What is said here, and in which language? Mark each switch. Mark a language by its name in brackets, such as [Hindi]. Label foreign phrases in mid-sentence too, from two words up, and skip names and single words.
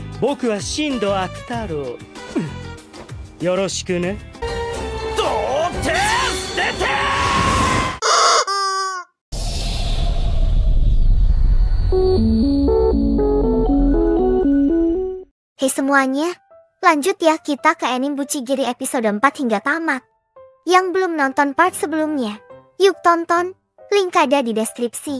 [Japanese] 僕は新藤悪太郎。よろしくね。どうて捨てて。 [Indonesian] Hei semuanya, lanjut ya kita ke anime Bucigiri episode 4 hingga tamat. Yang belum nonton part sebelumnya, yuk tonton, link ada di deskripsi.